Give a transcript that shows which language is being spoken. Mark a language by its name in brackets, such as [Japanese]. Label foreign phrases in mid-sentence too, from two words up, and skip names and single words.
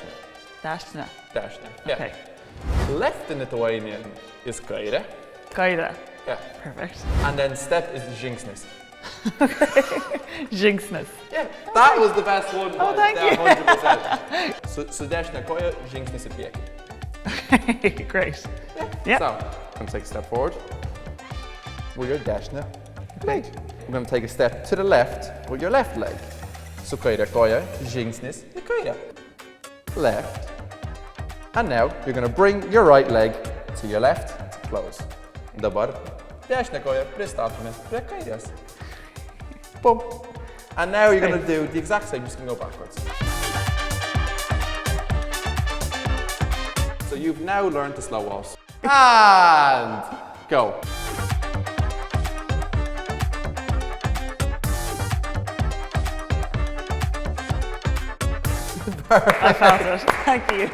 [Lithuanian] Dešinė. Dešinė. [English] Yeah. Okay. Left in Lithuanian is kairė. [Lithuanian] Kairė. [English] Yeah. Perfect. And then step is žingsnis. [Lithuanian] Žingsnis. [English] Yeah, that was the best one. Oh, thank you. 100%. [Lithuanian] So dešinė koja, žingsnis į priekį. [English] Great. Yeah. So, I'm going to take a step forward with your dešinė leg. We're going to take a step to the left with your left leg. [Lithuanian] So kairė koja, žingsnis į kairę. [English] Left. And now you're going to bring your right leg to your left to close. [Lithuanian] Dabar dešinė koja pristatome prie kairės. [English] Boom. And now you're going to do the exact same, just going to go backwards. So you've now learned the slow waltz. And go. I felt it. Thank you.